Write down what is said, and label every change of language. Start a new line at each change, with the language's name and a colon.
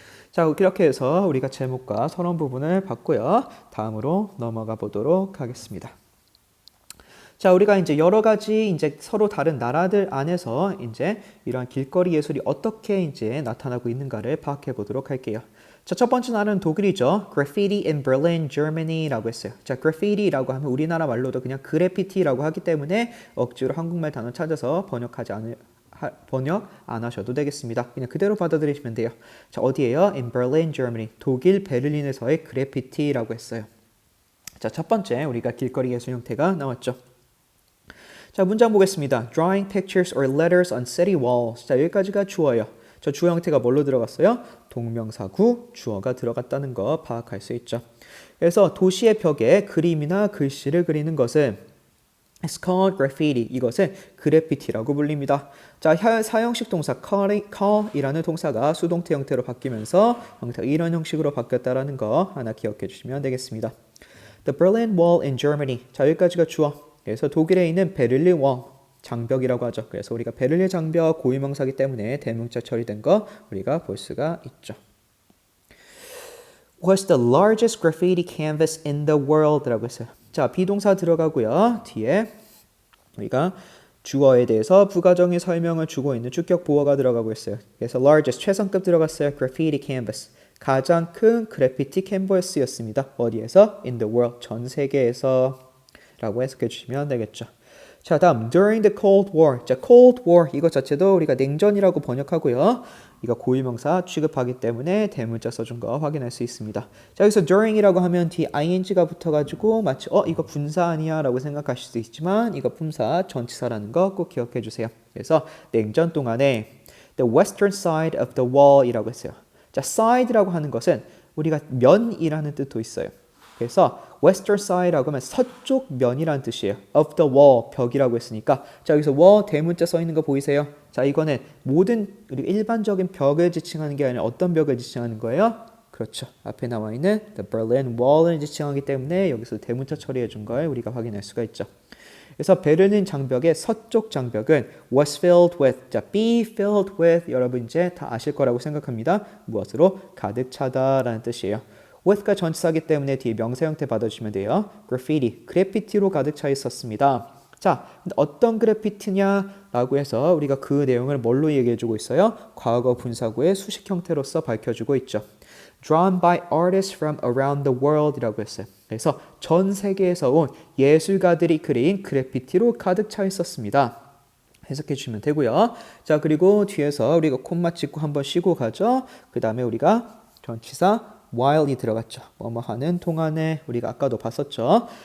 Korean: 자, 이렇게 해서 우리가 제목과 서론 부분을 봤고요. 다음으로 넘어가 보도록 하겠습니다. 자, 우리가 이제 여러 가지 이제 서로 다른 나라들 안에서 이제 이러한 길거리 예술이 어떻게 이제 나타나고 있는가를 파악해 보도록 할게요. 자, 첫 번째 나라는 독일이죠.
English: Graffiti in Berlin, Germany
Korean: 라고 했어요. 자, graffiti라고 하면 우리나라 말로도 그냥 그래피티라고 하기 때문에 억지로 한국말 단어 찾아서 번역 안 하셔도 되겠습니다. 그냥 그대로 받아들이시면 돼요. 자, 어디예요?
English: In Berlin, Germany.
Korean: 독일 베를린에서의 그래피티라고 했어요. 자, 첫 번째 우리가 길거리 예술 형태가 나왔죠. 자, 문장 보겠습니다.
English: Drawing pictures or letters on city walls.
Korean: 자, 여기까지가 주어예요. 저 주어 형태가 뭘로 들어갔어요? 동명사구 주어가 들어갔다는 거 파악할 수 있죠. 그래서 도시의 벽에 그림이나 글씨를 그리는 것은
English: It's called graffiti.
Korean: 이것을 그래피티라고 불립니다. 자, 사형식 동사 call이라는 동사가 수동태 형태로 바뀌면서 형태가 이런 형식으로 바뀌었다라는 거 하나 기억해 주시면 되겠습니다.
English: The Berlin Wall in Germany.
Korean: 자, 여기까지가 주어. 그래서 독일에 있는 베를린 월 장벽이라고 하죠. 그래서 우리가 베를린 장벽 고유명사기 때문에 대명사 처리된 거 우리가 볼 수가 있죠.
English: Was the largest graffiti canvas in the world
Korean: 라고 했어요. 자, 비동사 들어가고요. 뒤에 우리가 주어에 대해서 부가적인 설명을 주고 있는 주격 보어가 들어가고 있어요. 그래서 largest 최상급 들어갔어요. graffiti canvas. 가장 큰 그래피티 캔버스였습니다. 어디에서?
English: In the world.
Korean: 전 세계에서 라고 해석해 주시면 되겠죠. 자, 다음
English: during the Cold War.
Korean: 자, Cold War 이것 자체도 우리가 냉전이라고 번역하고요. 이거 고유명사 취급하기 때문에 대문자 써준 거 확인할 수 있습니다. 자, 여기서 during이라고 하면 뒤에 ing가 붙어가지고 마치 이거 분사 아니야 라고 생각하실 수 있지만 이거 분사 전치사라는 거 꼭 기억해 주세요. 그래서 냉전 동안에
English: the western side of the wall
Korean: 이라고 했어요. 자, side라고 하는 것은 우리가 면이라는 뜻도 있어요. 그래서 western side라고 하면 서쪽 면이라는 뜻이에요. of the wall, 벽이라고 했으니까 자, 여기서 wall 대문자 써 있는 거 보이세요? 자, 이거는 모든 우리 일반적인 벽을 지칭하는 게 아니라 어떤 벽을 지칭하는 거예요? 그렇죠. 앞에 나와 있는 the Berlin Wall을 지칭하기 때문에 여기서 대문자 처리해 준 걸 우리가 확인할 수가 있죠. 그래서 베를린 장벽의 서쪽 장벽은
English: was filled with,
Korean: 자, be filled with 여러분 이제 다 아실 거라고 생각합니다. 무엇으로? 가득 차다라는 뜻이에요. with가 전치사기 때문에 뒤에 명사 형태 받아주시면 돼요. graffiti, 그래피티로 가득 차 있었습니다. 자, 근데 어떤 그래피티냐라고 해서 우리가 그 내용을 뭘로 얘기해주고 있어요? 과거 분사구의 수식 형태로서 밝혀주고 있죠.
English: Drawn by artists from around the world
Korean: 이라고 했어요. 그래서 전 세계에서 온 예술가들이 그린 그래피티로 가득 차 있었습니다. 해석해 주시면 되고요. 자, 그리고 뒤에서 우리가 콤마 찍고 한번 쉬고 가죠. 그 다음에 우리가 전치사 while이 들어갔죠. 뭐뭐 하는 동안에 우리가 아까도 봤었죠.